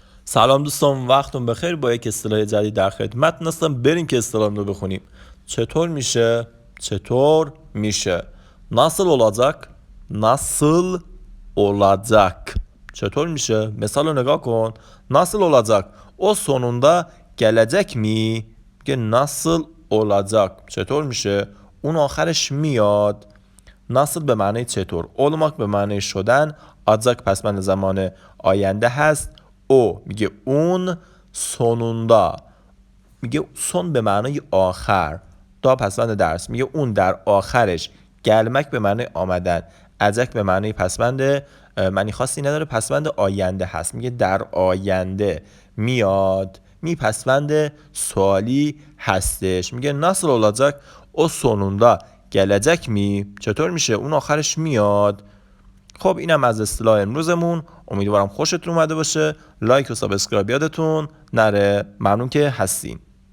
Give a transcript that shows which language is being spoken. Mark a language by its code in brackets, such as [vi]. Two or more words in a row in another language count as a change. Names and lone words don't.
[fa] سلام دوستان، وقتتون بخیر. با یک اصطلاح جدید در خدمت هستم. بریم که اصطلاح رو بخونیم. چطور میشه؟ چطور میشه؟ [tr] Nasıl olacak? Nasıl olacak? [fa] چطور میشه؟ مثال رو نگاه کن. [tr] Nasıl olacak? O sonunda gelecek mi؟ میگه nasıl olacak؟ [fa] چطور میشه؟ اون آخرش میاد. nasıl به معنی چطور، olmak به معنی شدن، olacak پسوند زمان آینده هست. او میگه اون، sonunda میگه son به معنی آخر، دا پسوند درس میگه اون در آخرش، gelmek به معنی آمدن، acak به معنی پسوند معنی خاصی نداره، پسوند آینده هست، میگه در آینده میاد. می پسوند سوالی هستش. [tr] میگه nasıl olacak o sonunda gelecek mi؟ [fa] چطور میشه اون آخرش میاد. خب اینم از اصطلاح امروزمون. امیدوارم خوشتون اومده باشه. لایک و سابسکرایب یادتون نره. ممنون که هستین.